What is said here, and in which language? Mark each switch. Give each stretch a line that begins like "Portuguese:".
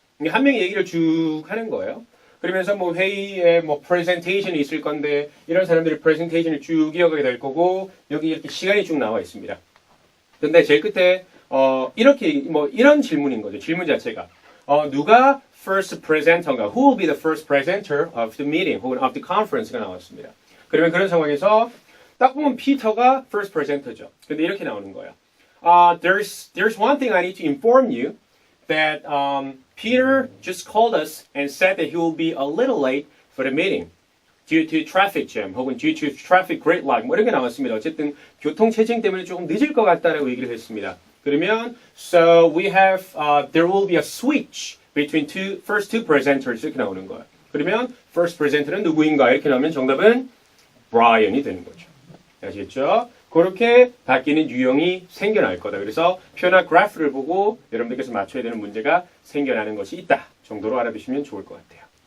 Korean: 한 명이 얘기를 쭉 하는 거예요. 그러면서 뭐 회의에 뭐 프레젠테이션이 있을 건데 이런 사람들이 프레젠테이션을 쭉 이어가게 될 거고 여기 이렇게 시간이 쭉 나와 있습니다. 근데 제일 끝에 이렇게 뭐 이런 질문인 거죠. 질문 자체가 누가 first presenter인가?
English: Who will be the first presenter of the meeting
Korean: 혹은
English: of the conference
Korean: 가 나왔습니다. 그러면 그런 상황에서 딱 보면 피터가 first presenter죠. 근데 이렇게 나오는 거예요.
English: There's one thing I need to inform you that Peter just called us and said that he will be a little late for the meeting due to traffic jam
Korean: 혹은
English: due to traffic gridlock
Korean: 뭐 이렇게 나왔습니다. 어쨌든 교통 체증 때문에 조금 늦을 것 같다라고 얘기를 했습니다. 그러면
English: so we have there will be a switch between first two presenters
Korean: 이렇게 나오는 거예요. 그러면 first presenter는 누구인가 이렇게 나오면 정답은 Brian이 되는 거죠. 아시겠죠? 그렇게 바뀌는 유형이 생겨날 거다. 그래서 표나 그래프를 보고 여러분들께서 맞춰야 되는 문제가 생겨나는 것이 있다 정도로 알아두시면 좋을 것 같아요.